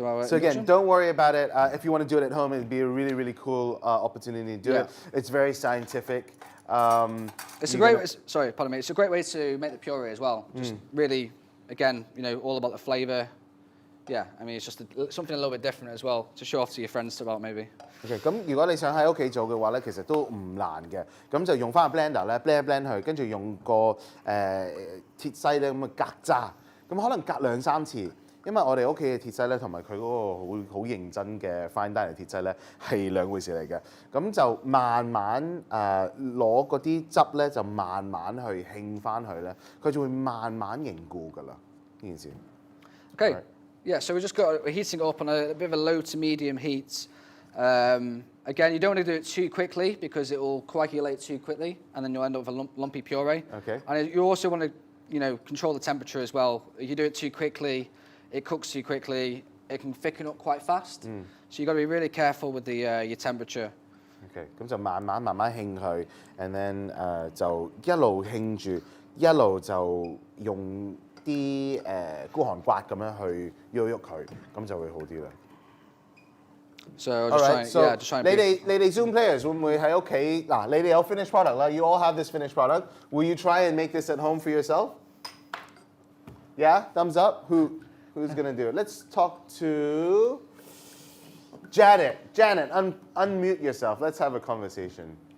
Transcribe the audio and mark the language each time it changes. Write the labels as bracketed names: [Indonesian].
[English] again, don't worry about it. If you want to do it at home, it'd be a really, really cool opportunity to do it. It's very scientific. It's a great way, sorry, pardon me. It's a great way to make the puree as well. Just really, again, all about the flavour. Yeah, I mean, it's just something a little bit different as well to show off to your friends about maybe. [Cantonese] OK， 咁如果你想喺屋企做嘅話咧，其實都唔難嘅。咁就用翻個 blender 咧 blend 一 blend 佢，跟住用個鐵篩咧咁啊隔渣，咁可能隔2、3次，因為我哋屋企嘅鐵篩咧同埋佢嗰個好認真嘅 fine dining 鐵篩咧係兩回事嚟嘅。咁就慢慢攞嗰啲汁咧就慢慢去興翻佢咧，佢就會慢慢凝固㗎啦呢件事。 [English] OK。 Right. Yeah, so we're heating it up on a bit of a low to medium heat. Again, you don't want to do it too quickly because it will coagulate too quickly, and then you'll end up with a lumpy puree. Okay. And you also want to, control the temperature as well. If you do it too quickly, it cooks too quickly. It can thicken up quite fast. So you've got to be really careful with your temperature. Okay. [Cantonese] 咁就慢慢興佢 ， [English] and then [Cantonese] 就一路興住，一路就用啲孤寒刮咁樣去喐佢，咁就會好啲啦。 [English] So just try and [Cantonese] 你哋 Zoom players 會唔會喺屋企嗱？你哋有 finished product 啦 [English] ，you all have this finished product. Will you try and make this at home for yourself? Yeah, thumbs up. Who's gonna do it? Let's talk to Janet. Janet, unmute yourself. Let's have a conversation.